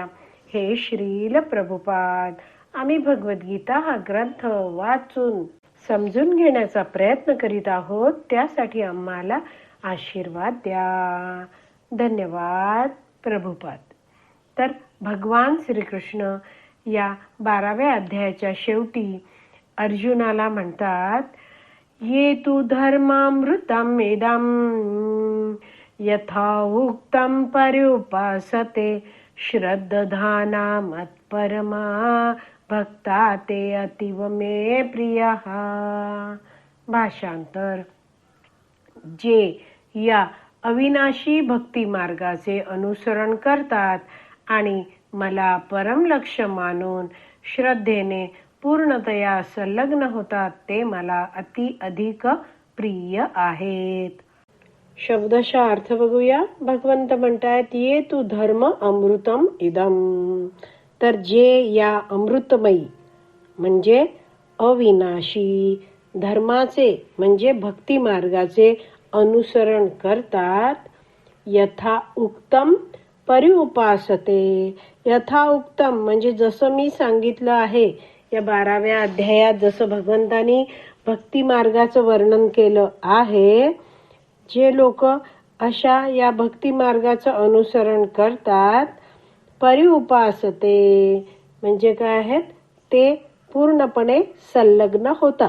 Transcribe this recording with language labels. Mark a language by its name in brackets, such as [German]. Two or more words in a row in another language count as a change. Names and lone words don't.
[Marathi] हे श्रील प्रभुपाद, आम्ही भगवद्गीता हा ग्रंथ वाचून समजून घेण्याचा प्रयत्न करीत आहोत. त्यासाठी आम्हाला आशीर्वाद द्या. धन्यवाद प्रभुपाद. तर भगवान श्रीकृष्ण या 12व्या अध्यायाच्या शेवटी अर्जुनाला म्हणतात, [Sanskrit] ये तु धर्मामृतम इदं यथा उक्तं पर्युपासते श्रद्धाना मत्परमा भक्ता ते अतीव मे प्रियः. [Marathi] भाषांतर. जे या अविनाशी भक्ती मार्गाचे अनुसरण करतात आणि मला परम लक्ष्य मानून श्रद्धेने पूर्णतया संलग्न होतात ते मला अधिक प्रिय आहेत. शब्दशः अर्थ बघूया. भगवंत म्हणतात, [Sanskrit] ये तू धर्म अमृतम इदम. [Marathi] तर जे या अमृतमयी म्हणजे अविनाशी धर्माचे म्हणजे भक्ती मार्गाचे अनुसरण करतात, [Sanskrit] यथा उक्तम परिउपासते. यथा उक्तम [Marathi] म्हणजे जसं मी सांगितलं आहे या 12व्या अध्यायात, जसं भगवंतानी भक्ती मार्गाचं वर्णन केलं आहे. जे लोक अशा या भक्ती मार्गाचं अनुसरण करतात, परिउपासते म्हणजे काय आहेत, ते पूर्णपणे संलग्न होतात.